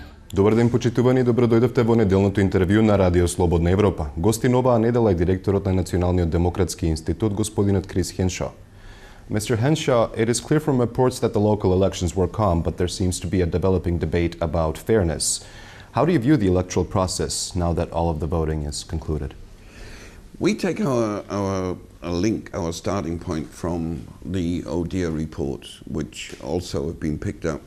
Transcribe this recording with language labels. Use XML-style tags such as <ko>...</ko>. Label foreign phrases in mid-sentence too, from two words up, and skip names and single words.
<mk>Добар ден, почитувани, добро дојдовте во неделното интервју на Радио Слободна Европа. Гостин оваа недела е директорот на Националниот демократски институт, господинот Крис Хеншо.</mk> <en>Mr. Henshaw, it is clear from reports that the local elections were calm, but there seems to be a developing debate about fairness. How do you view the electoral process now that all of the voting is concluded? We take our starting point from the ODIHR report, which also have been picked up.</en>